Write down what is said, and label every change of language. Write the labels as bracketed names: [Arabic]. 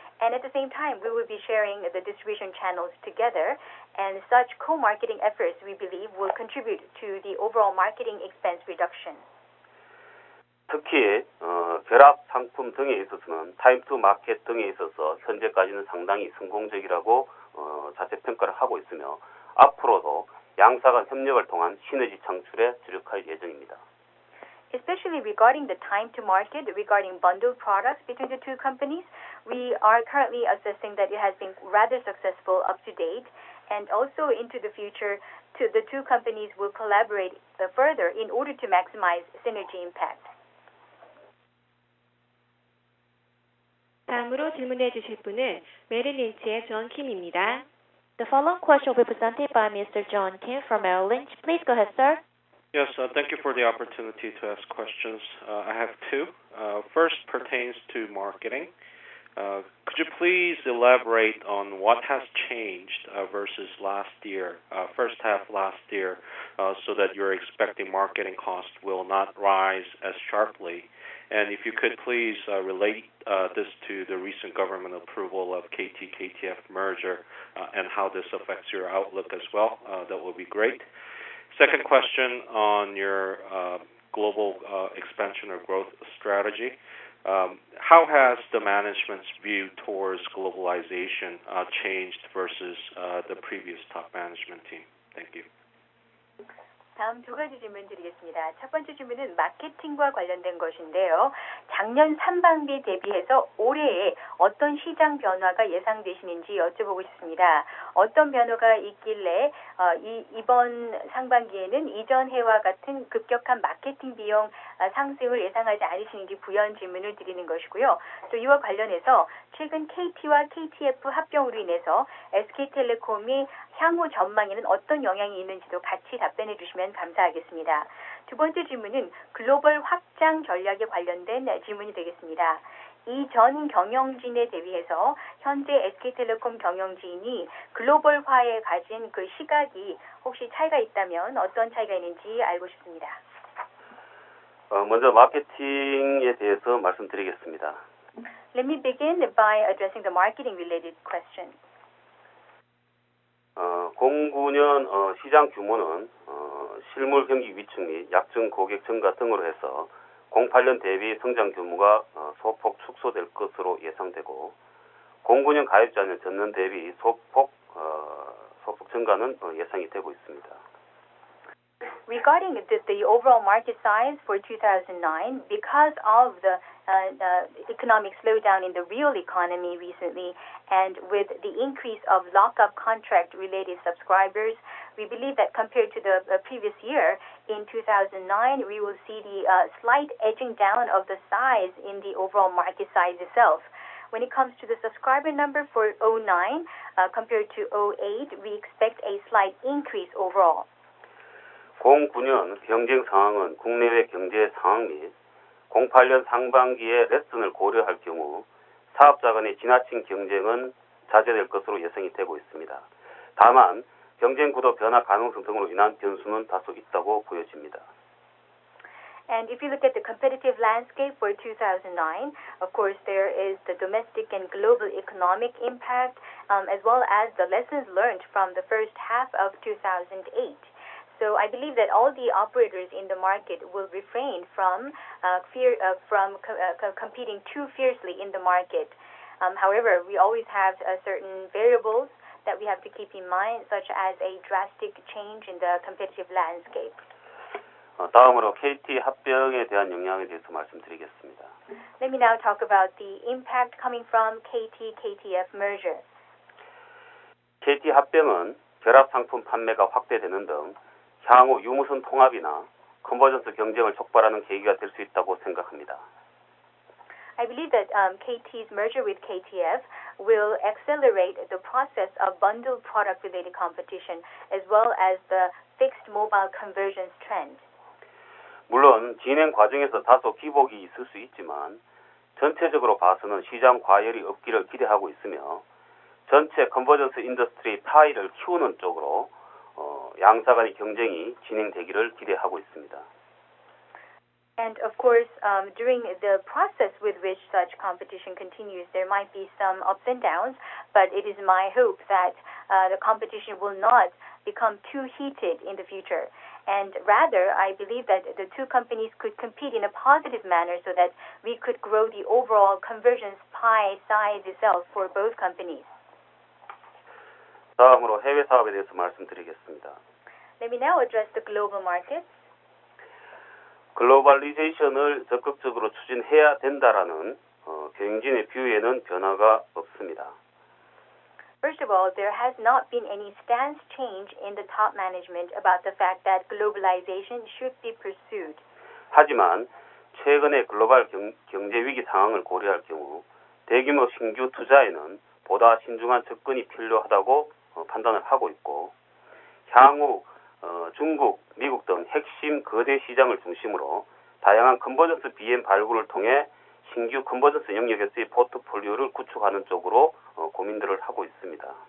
[English] And at the same time, we will be sharing the distribution channels together, and such co-marketing efforts, we believe, will contribute to the overall marketing expense reduction. [Korean] 특히 결합 상품 등에 있어서는 타임 투 마켓 등에 있어서 현재까지는 상당히 성공적이라고 자체 평가를 하고 있으며 앞으로도 양사 간 협력을 통한 시너지 창출에 주력할 예정입니다. [English] Especially regarding the time to market, regarding bundled products between the two companies, we are currently assessing that it has been rather successful up to date, and also into the future, the two companies will collaborate further in order to maximize synergy impact. [Korean] 다음으로 질문해 주실 분은 메릴 린치의 존 킴입니다. [English] The following question will be presented by Mr. John Kim from Merrill Lynch. Please go ahead, sir. Yes, thank you for the opportunity to ask questions. I have two. First pertains to marketing. Could you please elaborate on what has changed versus last year, first half last year, so that you're expecting marketing costs will not rise as sharply? And if you could please relate this to the recent government approval of KT-KTF merger and how this affects your outlook as well, that would be great. Second question on your global expansion or growth strategy. How has the management's view towards globalization changed versus the previous top management team? Thank you. [Korean] 다음 두 가지 질문 드리겠습니다. 첫 번째 질문은 마케팅과 관련된 것인데요. 작년 상반기 대비해서 올해에 어떤 시장 변화가 예상되시는지 여쭤보고 싶습니다. 어떤 변화가 있길래 이번 상반기에는 이전 해와 같은 급격한 마케팅 비용 상승을 예상하지 않으시는지 부연 질문을 드리는 것이고요. 또 이와 관련해서 최근 KT와 KTF 합병으로 인해서 SK텔레콤이 향후 전망에는 어떤 영향이 있는지도 같이 답변해 주시면 감사하겠습니다. 두 번째 질문은 글로벌 확장 전략에 관련된 질문이 되겠습니다. 이전 경영진에 대비해서 현재 SK텔레콤 경영진이 글로벌화에 가진 그 시각이 혹시 차이가 있다면 어떤 차이가 있는지 알고 싶습니다. 먼저 마케팅에 대해서 말씀드리겠습니다. [English] Let me begin by addressing the marketing related question. [Korean] 09년 시장 규모는 실물 경기 위축 및 약정 고객 증가 등으로 해서 08년 대비 성장 규모가 소폭 축소될 것으로 예상되고 09년 가입자는 전년 대비 소폭 증가는 예상이 되고 있습니다. [English] Regarding the overall market size for 2009, because of the economic slowdown in the real economy recently, and with the increase of lockup contract-related subscribers, we believe that compared to the previous year, in 2009, we will see the slight edging down of the size in the overall market size itself. When it comes to the subscriber number for 09, compared to 08, we expect a slight increase overall. [Korean] 09년 경쟁 상황은 국내외 경제 상황 및 08년 상반기에 레슨을 고려할 경우 사업자 간의 지나친 경쟁은 자제될 것으로 예상이 되고 있습니다. 다만 경쟁 구도 변화 가능성 등으로 인한 변수는 다소 있다고 보여집니다. [English] And if you look at the competitive landscape for 2009, of course there is the domestic and global economic impact, as well as the lessons learned from the first half of 2008. So I believe that all the operators in the market will refrain from competing too fiercely in the market. However, we always have certain variables that we have to keep in mind, such as a drastic change in the competitive landscape. [Korean] 다음으로 KT 합병에 대한 영향에 대해서 말씀드리겠습니다. [English] Let me now talk about the impact coming from KT-KTF merger. [Korean] KT 합병은 결합 상품 판매가 확대되는 등 향후 유무선 통합이나 컨버전스 경쟁을 촉발하는 계기가 될 수 있다고 생각합니다. [English] I believe that KT's merger with KTF will accelerate the process of bundled product-related competition as well as the fixed mobile convergence trend. [Korean] 물론 진행 과정에서 다소 기복이 있을 수 있지만 전체적으로 봐서는 시장 과열이 없기를 기대하고 있으며 전체 컨버전스 인더스트리 파이를 키우는 쪽으로 양사 간의 경쟁이 진행되기를 기대하고 있습니다. [English] And of course, during the process with which such competition continues, there might be some ups and downs, but it is my hope that the competition will not become too heated in the future. And rather, I believe that the two companies could compete in a positive manner so that we could grow the overall convergence pie size itself for both companies. [Korean] 다음으로 해외 사업에 대해서 말씀드리겠습니다. [English] Let me now address the global markets. [Korean] 글로벌리제이션을 적극적으로 추진해야 된다라는 경영진의 뷰에는 변화가 없습니다. [English] First of all, there has not been any stance change in the top management about the fact that globalization should be pursued. [Korean] 하지만 최근의 글로벌 경제 위기 상황을 고려할 경우 대규모 신규 투자에는 보다 신중한 접근이 필요하다고 판단을 하고 있고 향후 중국, 미국 등 핵심 거대 시장을 중심으로 다양한 컨버전스 BM 발굴을 통해 신규 컨버전스 영역에서의 포트폴리오를 구축하는 쪽으로 고민들을 하고 있습니다.